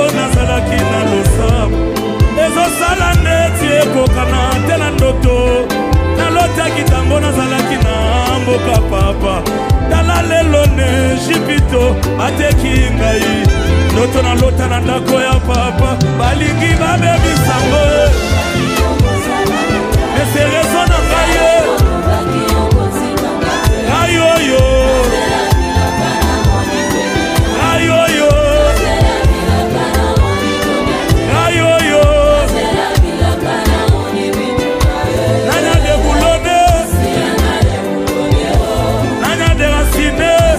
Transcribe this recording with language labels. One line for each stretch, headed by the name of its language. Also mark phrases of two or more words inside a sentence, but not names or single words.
Lingala: nazalaki na losambo ezo sala ndeti ekokana te na ndoto nalotaki tango nazalaki na mboka papa tala lelo ne Jipito ateki ngai ndoto nalota na ndako ya papa balingi babebisango ese rezo na ngai ayoyo ayoyo ayoyo nanya de boulone nanya
French: de racine